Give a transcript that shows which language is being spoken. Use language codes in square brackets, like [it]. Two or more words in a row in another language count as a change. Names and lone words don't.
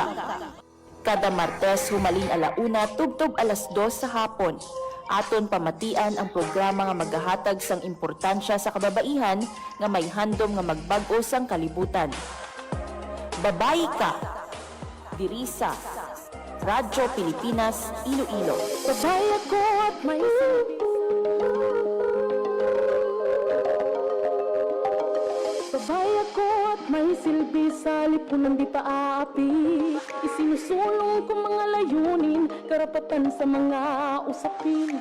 [hil] Kada Martes humalin alauna tubtob alas 2 sa hapon. Aton pamatian ang programa nga maghahatag sang importansya sa kababaihan nga may handom nga magbag-o sang kalibutan. Babayi Ka. Diri sa Radyo Pilipinas, Iloilo. [tl] Babayi ko at may Babaya ko at may silbi sa lipunan di paaapi. Isinusulong ko mga layunin, karapatan sa mga usapin.